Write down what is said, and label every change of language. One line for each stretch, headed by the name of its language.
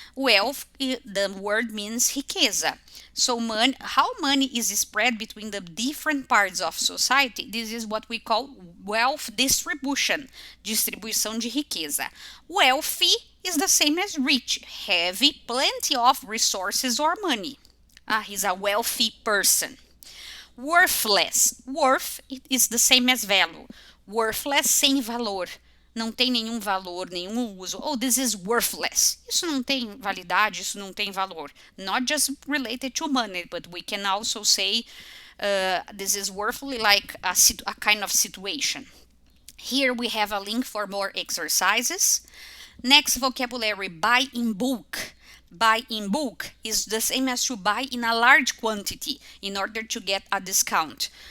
English: Wealth, the word means riqueza. So how money is spread between the different parts of society, this is what we call wealth distribution,
Portuguese: distribuição de riqueza.
English: Wealthy is the same as rich, having plenty of resources or money. He's a wealthy person. Worthless, worth is the same as value.
Portuguese: Worthless, sem valor. Não tem nenhum valor, nenhum uso.
English: Oh, this is worthless.
Portuguese: Isso não tem validade, isso não tem valor.
English: Not just related to money, but we can also say this is worthless, like a kind of situation. Here we have a link for more exercises. Next vocabulary, buy in bulk. Buy in bulk is the same as to buy in a large quantity in order to get a discount.